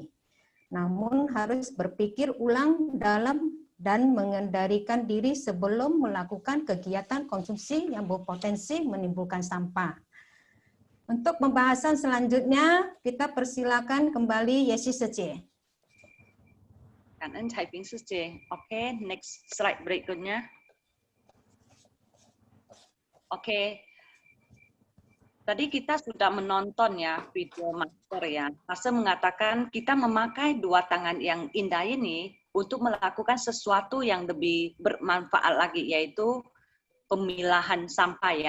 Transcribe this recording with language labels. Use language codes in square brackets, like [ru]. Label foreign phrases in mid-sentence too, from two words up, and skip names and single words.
[id] Namun harus berpikir ulang dalam dan mengendalikan diri sebelum melakukan kegiatan konsumsi yang berpotensi menimbulkan sampah. Untuk pembahasan selanjutnya, kita persilakan kembali Yesi Sece. [vi] Cảm ơn Thầy Ping Sece. [id] Oke, [en] next slide [id] berikutnya. Oke. Tadi kita sudah menonton ya video master ya. Master mengatakan kita memakai dua tangan yang indah ini untuk melakukan sesuatu yang lebih bermanfaat lagi, yaitu pemilahan sampah ya.